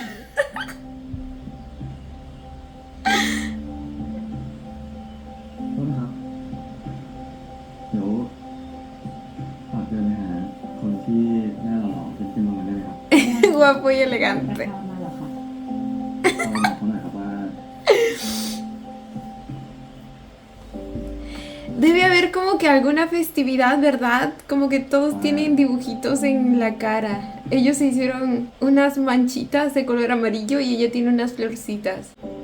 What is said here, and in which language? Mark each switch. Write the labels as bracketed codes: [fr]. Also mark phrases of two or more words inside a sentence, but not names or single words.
[th] โทษนะครับ เดี๋ยวฝากเดินไปหาคนที่หน้าหล่อๆขึ้นมาได้ไหมครับ [es] Guapo y elegante. [th] มาแล้วค่ะ เอาบอกเขาหน่อยครับว่า [es] Debe haber como que alguna festividad, ¿verdad? Como que todos tienen dibujitos en la cara. Ellos se hicieron unas manchitas de color amarillo y ella tiene unas florcitas.